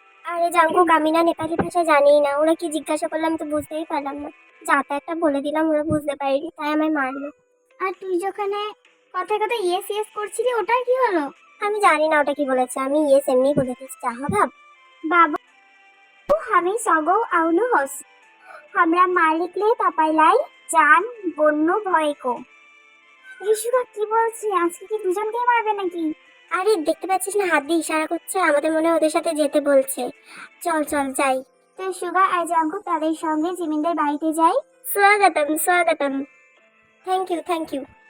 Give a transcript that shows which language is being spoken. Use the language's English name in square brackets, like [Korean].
[Bangla] আরে জাঙ্কুক আমি না নেপালি ভাষা জানিই না ওরা কি জিজ্ঞাসা করলাম তো বুঝতেই পারলাম না যাতা একটা বলে দিলাম ওরা বুঝতে পারিনি তাই আমায় মারলো। আর তুই যেখানে কথায় কথায় ইয়েস ইয়েস করছিলি ওটার কি হলো। আমি জানি না ওটা কি বলেছে আমি ইয়েস এমনি বলে দিচ্ছি যা ভাব। [Nepali] बाबा हामी सगौ आउनुहोस् हाम्रा मालिकले तपाईलाई जान बन्नु भएको। [Bangla] ইসুকা কি বলছে আজকে কি দুজনকেই মারবে নাকি। আরে দেখতে পাচ্ছিস না হাত দিয়ে ইশারা করছে আমাদের মনে হয় ওদের সাথে যেতে বলছে। চল চল যাই। তো সুগা আর জাঙ্কু তাদের সঙ্গে জিমিনদের বাড়িতে যায়। স্বাগতম স্বাগতম। [English] thank you